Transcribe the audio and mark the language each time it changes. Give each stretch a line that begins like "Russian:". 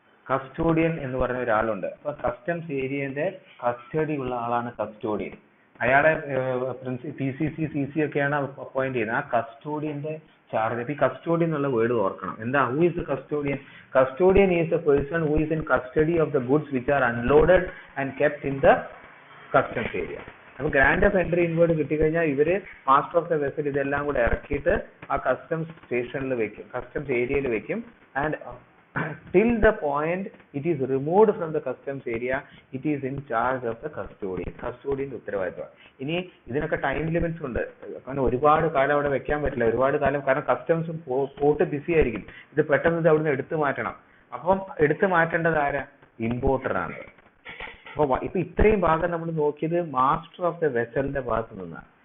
Malayalam: Custodian എന്ന് പറയുന്ന ഒരാളുണ്ട്. അപ്പൊ കസ്റ്റംസ് ഏരിയന്റെ കസ്റ്റഡി ഉള്ള ആളാണ് കസ്റ്റോഡിയൻ. അയാളെ PCC ഒക്കെയാണ് അപ്പോയിന്റ് ചെയ്യുന്നത്. ആ കസ്റ്റോഡിയന്റെ ചാർജ്. ഈ കസ്റ്റോഡിയൻ എന്നുള്ള വേർഡ് ഓർക്കണം. എന്താ?
English: Who is the custodian? Custodian is a person who is in custody of the goods which are unloaded and kept in the customs area.
Malayalam: അപ്പോൾ ഗ്രാൻഡ് ഓഫ് എൻട്രി ഇൻവേർഡ് കിട്ടിക്കഴിഞ്ഞാൽ ഇവര് master of the vessel ഇതെല്ലാം കൂടെ ഇറക്കിയിട്ട് ആ customs സ്റ്റേഷനിൽ വെക്കും, customs ഏരിയയിൽ വെക്കും.
English: And till the point it is removed from the customs area, it is in charge of the custodian.
Malayalam: കസ്റ്റോഡിയന്റെ ഉത്തരവാദിത്തമാണ്. ഇനി ഇതിനൊക്കെ ടൈം ലിമിറ്റ്സ് ഉണ്ട്. കാരണം ഒരുപാട് കാലം അവിടെ വെക്കാൻ പറ്റില്ല, ഒരുപാട് കാലം. കാരണം കസ്റ്റംസും പോർട്ട് ബിസി ആയിരിക്കും. ഇത് പെട്ടെന്ന് ഇത് അവിടുന്ന് എടുത്തു മാറ്റണം. അപ്പം എടുത്തു മാറ്റേണ്ടത് ആരാ? ഇമ്പോർട്ടറാണ്. അപ്പൊ ഇത്രയും ഭാഗം നമ്മൾ നോക്കിയത് മാസ്റ്റർ ഓഫ് ദ വെസലിന്റെ ഭാഗത്ത് നിന്നാണ്.